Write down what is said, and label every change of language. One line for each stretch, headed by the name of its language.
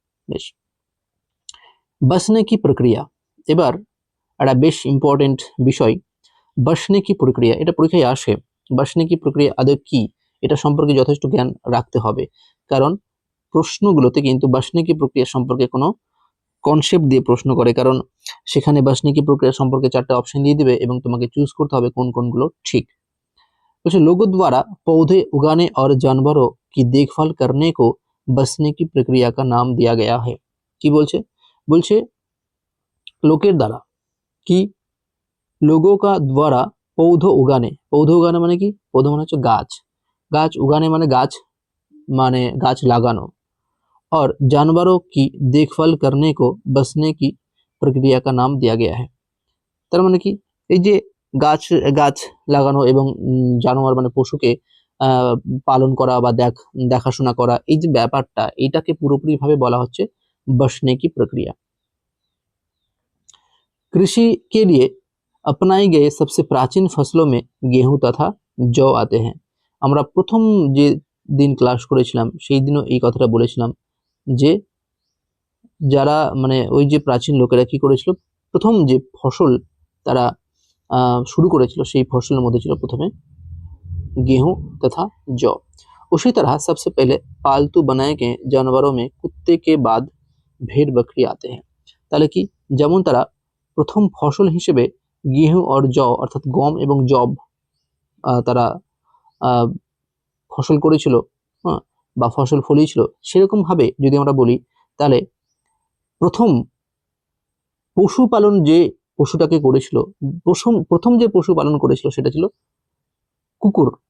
Bangla: বেশ, বসনে কি প্রক্রিয়া, এবার একটা বেশ ইম্পর্টেন্ট বিষয়, বসনে কি প্রক্রিয়া, এটা পরীক্ষায় আসে। বসনে কি প্রক্রিয়া আদৌ কি, এটা সম্পর্কে যথেষ্ট জ্ঞান রাখতে হবে, কারণ প্রশ্নগুলোতে কিন্তু বসনে কি প্রক্রিয়া সম্পর্কে কোনো কনসেপ্ট দিয়ে প্রশ্ন করে, কারণ সেখানে বসনে কি প্রক্রিয়া সম্পর্কে 4টা অপশন দিয়ে দিবে এবং তোমাকে চুজ করতে হবে কোন কোনগুলো ঠিক। বলছে
Hindi: लोगों द्वारा पौधे उगाने और जानवरों की देखभाल करने को बसने की प्रक्रिया का नाम दिया गया है।
Bangla: কি বলছে, বলছে লোকের দ্বারা কি,
Hindi: लोगों का द्वारा पौधो उगाने
Bangla: মানে কি, পৌধো মানে হচ্ছে গাছ, গাছ উগানে মানে গাছ লাগানো,
Hindi: और जानवरों की देखभाल करने को बसने की प्रक्रिया का नाम दिया गया है।
Bangla: তার মানে কি, এই যে গাছ গাছ লাগানো এবং জানোয়ার মানে পশুকে পালন করা বা দেখাশোনা করা, এই যে ব্যাপারটা, এটাকে পুরোপুরি ভাবে বলা হচ্ছে
Hindi: बसने की प्रक्रिया। कृषि के लिए अपनाए गए सबसे प्राचीन फसलों में गेहूं तथा जौ आते हैं।
Bangla: আমরা প্রথম যে দিন ক্লাস করেছিলাম সেই দিনও এই কথাটা বলেছিলাম যে যারা মানে ওই যে প্রাচীন লোকেরা কি করেছিল, প্রথম যে ফসল তারা शुरू করেছিল সেই ফসলের মধ্যে ছিল প্রথমে
Hindi: गेहूं तथा जौ। उसी तरह सबसे पहले पालतू बनाए गए जानवरों में कुत्ते के बाद भेड़ बकरी आते हैं।
Bangla: তাহলে কি, যেমন তারা প্রথম ফসল হিসেবে
Hindi: गेहूं और जौ
Bangla: অর্থাৎ গম এবং জব তারা ফসল করেছিল, হ্যাঁ, বা ফসল ফলিয়েছিল, সেরকম ভাবে যদি আমরা বলি তাহলে প্রথম পশুপালন যে পশুটাকে করেছিল, প্রথম যে পশুপালন করেছিল সেটা ছিল কুকুর।